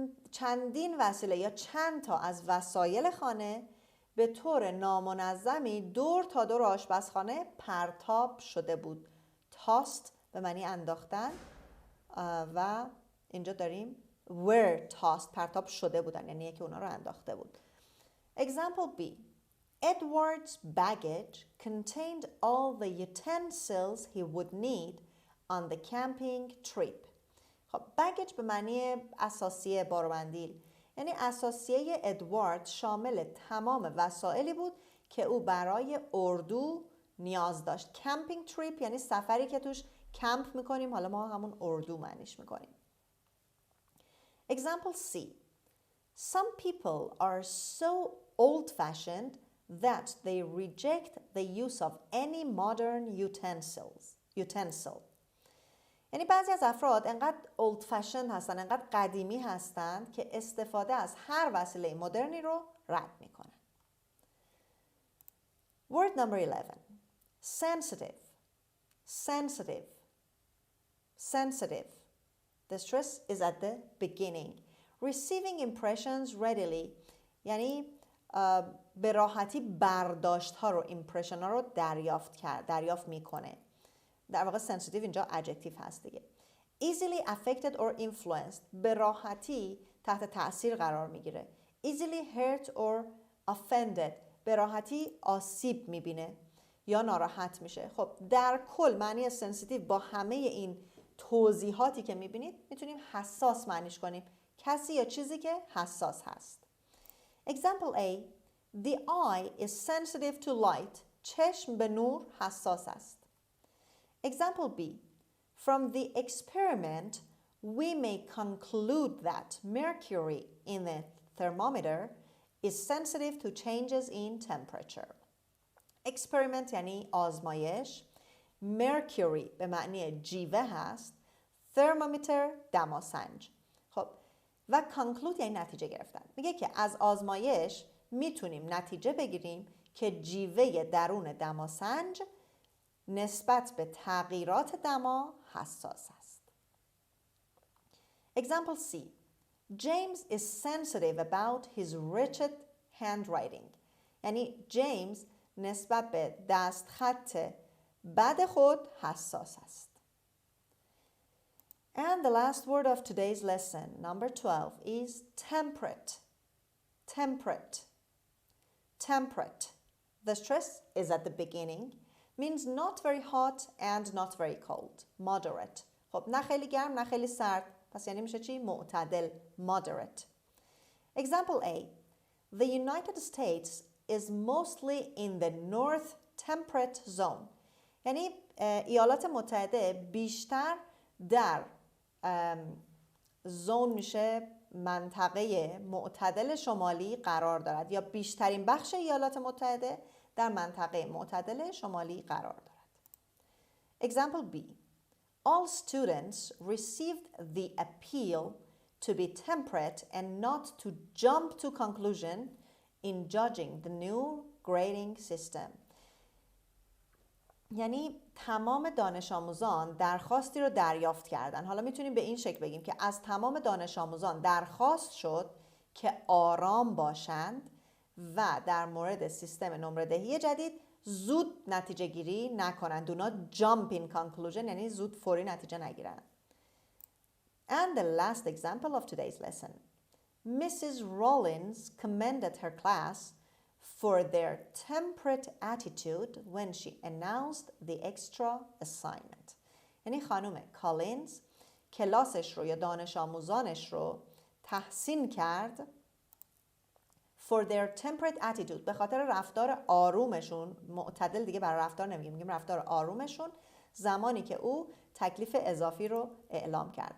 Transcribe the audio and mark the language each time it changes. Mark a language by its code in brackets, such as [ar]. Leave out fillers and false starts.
[fa] چندین وسیله یا چند تا از وسایل خانه به طور نامنظمی دور تا دور آشپزخانه پرتاب شده بود. tossed به معنی انداختن و اینجا داریم were tossed، پرتاب شده بودن، یعنی یکی اونا رو انداخته بود. [en] Example B. Edward's baggage contained all the utensils he would need on the camping trip. [fa] خب baggage به معنی اساسیه، باربندیل. یعنی اساسیه ادوارد شامل تمام وسایلی بود که او برای اردو نیاز داشت. کمپینگ تریپ یعنی سفری که توش کمپ میکنیم، حالا ما همون اردو معنیش میکنیم. [en] Example C. Some people are so old-fashioned that they reject the use of any modern utensil. [fa] یعنی بعضی از افراد انقدر old fashioned هستن، انقدر قدیمی هستند که استفاده از هر وسیله مدرنی رو رد میکنن. [en] Word number 11. Sensitive. Sensitive. Sensitive. The stress is at the beginning. Receiving impressions readily [fa] یعنی به راحتی برداشت ها رو، impression ها رو دریافت میکنه. در واقع sensitive اینجا adjective هست دیگه. [en] Easily affected or influenced [fa] به راحتی تحت تأثیر قرار میگیره. [en] Easily hurt or offended [fa] به راحتی آسیب میبینه. یا ناراحت میشه. خب در کل معنی sensitive با همه این توضیحاتی که میبینید میتونیم حساس معنیش کنیم. کسی یا چیزی که حساس هست. [en] Example A. The eye is sensitive to light. [fa] چشم به نور حساس است. [en] Example B. From the experiment, we may conclude that mercury in the thermometer is sensitive to changes in temperature. [fa] Experiment یعنی آزمایش. mercury به معنی جیوه هست. thermometer دماسنج. خب و conclude یعنی نتیجه گرفتن. میگه که از آزمایش میتونیم نتیجه بگیریم که جیوه درون دماسنج نسبت به تغییرات دما حساس است. [en] Example C. James is sensitive about his wretched handwriting. [fa] یعنی جیمز نسبت به دستخط بد خود حساس است. [en] And the last word of today's lesson, number 12, is temperate. Temperate. Temperate. The stress is at the beginning, means not very hot and not very cold. Moderate. [fa] خب نه خیلی گرم نه خیلی سرد. پس یعنی میشه چی؟ معتدل. [en] Moderate. Example A. The United States is mostly in the north temperate zone. [fa] یعنی ایالات متحده بیشتر در زون میشه منطقه معتدل شمالی قرار دارد یا بیشترین بخش ایالات متحده در منطقه معتدل شمالی قرار دارد. [en] Example B. All students received the appeal to be temperate and not to jump to conclusion in judging the new grading system. [fa] یعنی تمام دانش آموزان درخواستی رو دریافت کردن. حالا میتونیم به این شکل بگیم که از تمام دانش آموزان درخواست شد که آرام باشند و در مورد سیستم نمره دهی جدید زود نتیجه گیری نکنند. [en] Do not jump in conclusion [fa] یعنی زود فوری نتیجه نگیرند. [en] And the last example of today's lesson. Mrs. Rollins commended her class for their temperate attitude when she announced the extra assignment. [fa] یعنی خانم کالینز کلاسش رو یا دانش آموزانش رو تحسین کرد [en] for their temperate attitude [fa] به خاطر رفتار آرومشون. معتدل دیگه برای رفتار نمیگیم، میگیم رفتار آرومشون زمانی که او تکلیف اضافی رو اعلام کرد.